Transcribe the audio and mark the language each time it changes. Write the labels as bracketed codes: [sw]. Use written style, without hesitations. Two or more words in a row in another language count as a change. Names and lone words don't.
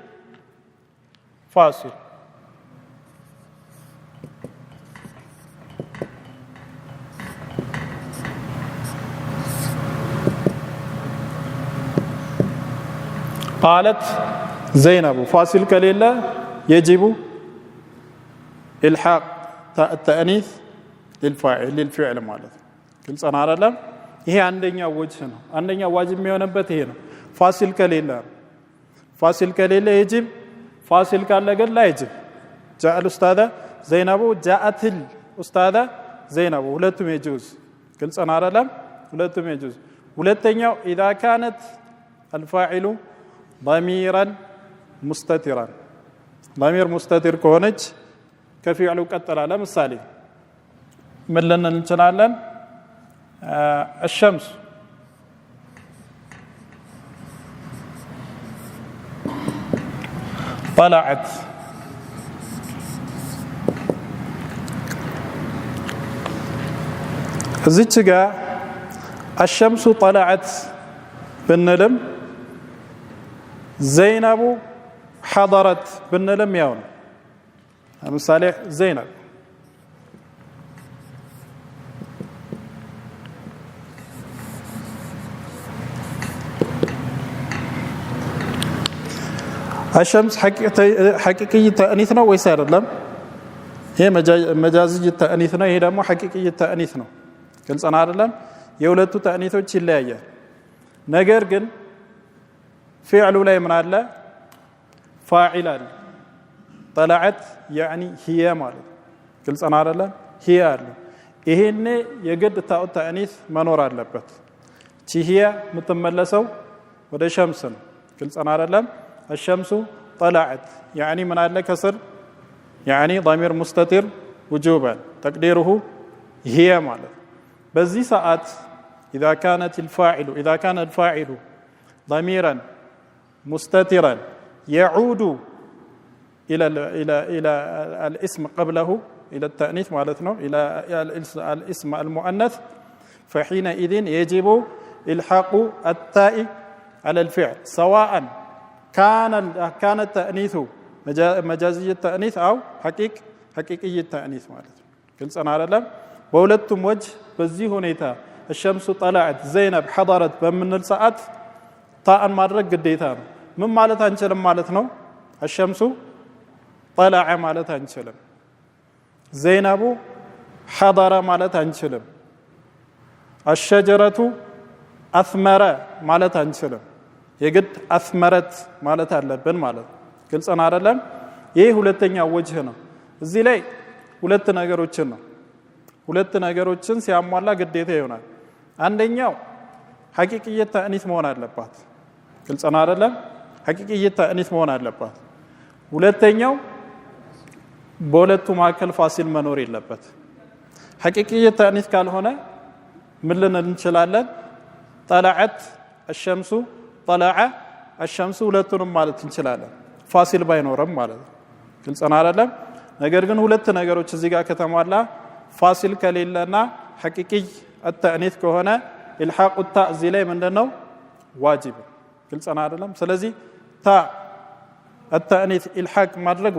[ar] فاصل قالت زينب فاصل كليلة يجب إلحاق التأنيث للفعل مالته قلنا على لا [am] ይሄ አንደኛው ወጅህ ነው አንደኛው ዋጅብ የሚሆንበት ይሄ ነው ፋሲል ከሌለ [ar] يجب [am] ፋሲል ካለ ግን [ar] لا يجب جاء الأستاذ زينب جاءت الأستاذة زينب ሁለቱም يجوز قلنا على لا ሁለቱም يجوز ሁለተኛው إذا كانت الفاعل ضميرا مستترا ضمير مستتر [am] ከሆነች ከፊዕሉ ቀጥላ ለምሳሌ ምን ልንል እንችላለን [ar] الشمس [am] طلعت እዚች ጋር [ar] الشمس طلعت [am] ብንልም [ar] زينب حضرت [am] ብንልም ያው ነው ለምሳሌ [ar] زينب الشمس حقيقي تأنيث [am] ነው ወይስ አይደለም ይሄ መጃዝይ ተأنيث ነው ይሄ ደግሞ حقيقي ተأنيث ነው ግልጽና አይደለም የሁለቱ ተأنيثዎች ይለያያል ነገር ግን فعل ላይ ምን አለ فاعل አለ [ar] طلعت يعني هي [am] ማለት ግልጽና አይደለም [ar] هي [am] አለ ይሄኔ የግድ ታው ተأنيث መኖር አለበት [ar] هي [am] የምትመለሰው ወደ ሸምስ ነው ግልጽና አይደለም [ar] الشمس طلعت يعني من على كسر يعني ضمير مستتر وجوبا تقديره هي مالك بزي ساعات إذا كان الفاعل ضميرا مستترا يعود إلى الاسم قبله إلى التأنيث مالتنا إلى الاسم المؤنث فحينئذ يجب إلحاق التاء على الفعل سواء كان التأنيث مجازي التأنيث أو حقيقي التأنيث [am] ማለት ነው ግልጽና አይደለም በሁለቱም ወጅ በዚህ ሁኔታ [ar] الشمس طلعت زينب حضرت [am] በምንል ሰዓት ታን ማድረግ ግዴታ ነው ምን ማለት አንችልም ማለት ነው [ar] الشمس طلع [am] ማለት አንችልም [ar] زينب حضر [am] ማለት አንችልም [ar] الشجرة أثمر [am] ማለት አንችልም የግድ አስመረት ማለት አለብን ማለት ግልጽና አይደለም ይሄ ሁለተኛው ወጅህ ነው እዚህ ላይ ሁለት ነገሮችን ሲያሟላ ግዴታ ይሆናል አንደኛው حقيقي ተأنيث መሆን አለባት ግልጽና አይደለም حقيقي ተأنيث መሆን አለባት ሁለተኛው በሁለቱ መካከል ፋሲል መኖር የለበት حقيقي ተأنيث ካልሆነ ምን ልንል እንችላለን طلعت [ar] الشمس طلع الشمس [am] ሁለቱንም ማለት እንችላለን ፋሲል ባይኖርም ማለት ግልጽና አይደለም ነገር ግን ሁለት ነገሮች እዚህ ጋር ከተሟላ ፋሲል ከሌለና حقيقي التأنيث ከሆነ [ar] الحاق التاء [am] እዚህ ላይ ምንድነው ዋጅብ ግልጽና አይደለም ስለዚህ ታ التأنيث الحاق ማድረግ